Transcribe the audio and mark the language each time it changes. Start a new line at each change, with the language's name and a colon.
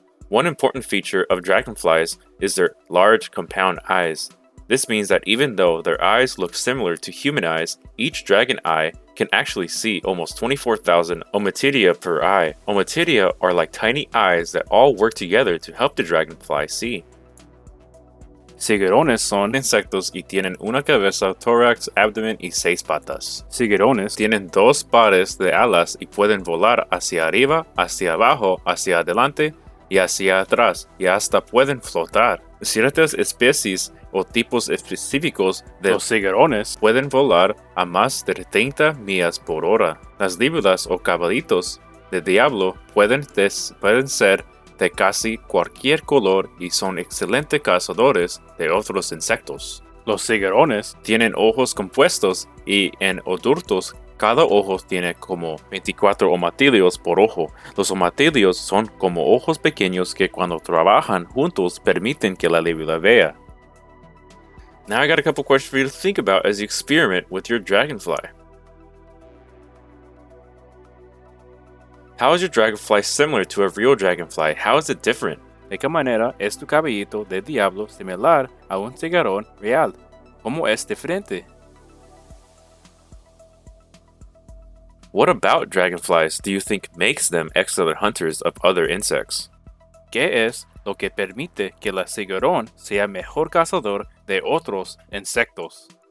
English: One important feature of dragonflies is their large compound eyes. This means that even though their eyes look similar to human eyes, each dragon eye can actually see almost 24,000 ommatidia per eye. Ommatidia are like tiny eyes that all work together to help the dragonfly see.
Spanish: Cigarrones son insectos y tienen una cabeza, tórax, abdomen y 6 patas. Cigarrones tienen 2 pares de alas y pueden volar hacia arriba, hacia abajo, hacia adelante y hacia atrás, y hasta pueden flotar. Ciertas especies o tipos específicos de los cigarrones pueden volar a más de 30 millas por hora. Las libélulas o caballitos de diablo pueden ser de casi cualquier color y son excelentes cazadores de otros insectos. Los cigarrones tienen ojos compuestos y en adultos cada ojo tiene como 24 omatilios por ojo. Los omatilios son como ojos pequeños que cuando trabajan juntos permiten que la libélula vea.
English: Now I got a couple questions for you to think about as you experiment with your dragonfly. How is your dragonfly similar to a real dragonfly? How is it different?
Spanish: ¿De qué manera es tu caballito de diablo similar a un cigarrón real? ¿Cómo es diferente?
English: What about dragonflies do you think makes them excellent hunters of other insects?
Spanish: ¿Qué es lo que permite que el cigarrón sea mejor cazador de otros insectos?